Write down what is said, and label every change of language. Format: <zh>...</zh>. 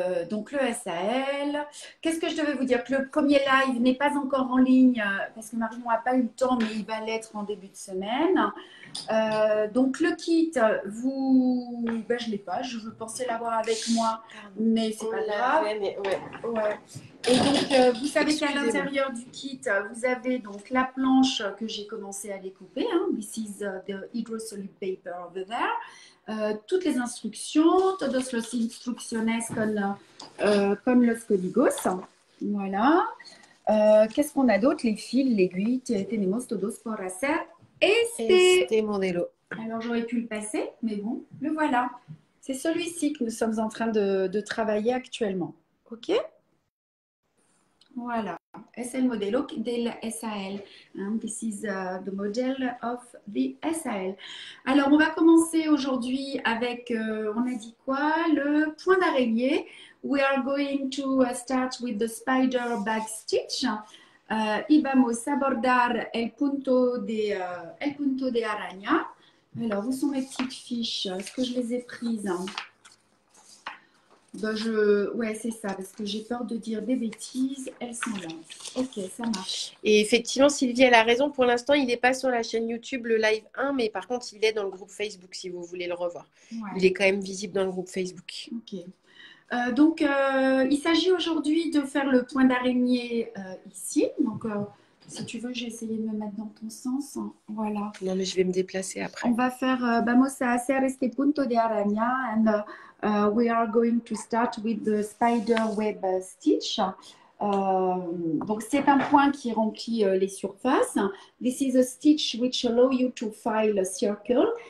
<fr>Donc le SAL. Qu'est-ce que je devais vous dire? Que le premier live n'est pas encore en ligne parce que Marion n'a pas eu le temps, mais il va l'être en début de semaine. Donc le kit, ben, je ne l'ai pas. Je pensais l'avoir avec moi, mais c'est pas grave. Mais ouais. Ouais. Et donc vous savez qu'à l'intérieur du kit, vous avez donc la planche que j'ai commencé à découper. Hein.</fr> <en>This is the hydrosolute paper over there.</en> <fr>Toutes les instructions,</fr> <es>todos los instrucciones con los códigos.</es> <fr>Voilà. Qu'est-ce qu'on a d'autre? Les fils, l'aiguille,</fr> <es>tenemos todos por hacer Este modelo.</es> <fr>Alors j'aurais pu le passer, mais bon, le voilà. C'est celui-ci que nous sommes en train de travailler actuellement.</fr> <es>Ok? Voilà. Es el modelo del SAL.</es> <en>This is the model of the SAL.</en> <fr>Alors, on va commencer aujourd'hui avec, on a dit quoi? Le point d'araignée.</fr> <en>We are going to start with the spider bag stitch.</en> <es>Y vamos a bordar el punto de araña.</es> <fr>Alors, où sont mes petites fiches? Est-ce que je les ai prises? Ben ouais, c'est ça, parce que j'ai peur de dire des bêtises. Elles sont là. Ok, ça marche. Et effectivement, Sylvie, elle a raison. Pour l'instant, il n'est pas sur la chaîne YouTube, le live 1, mais par contre, il est dans le groupe Facebook, si vous voulez le revoir. Ouais. Il est quand même visible dans le groupe Facebook. Ok. Donc, il s'agit aujourd'hui de faire le point d'araignée ici. Donc, si tu veux, j'ai essayé de me mettre dans ton sens. Voilà. Non, mais je vais me déplacer après. On va faire</fr> <es>vamos a hacer este punto de araña</es> <en>and we are going to start with the spider web stitch.</en> <fr>Donc, c'est un point qui remplit les surfaces.</fr> <en>This is a stitch which allow you to file a circle.</en>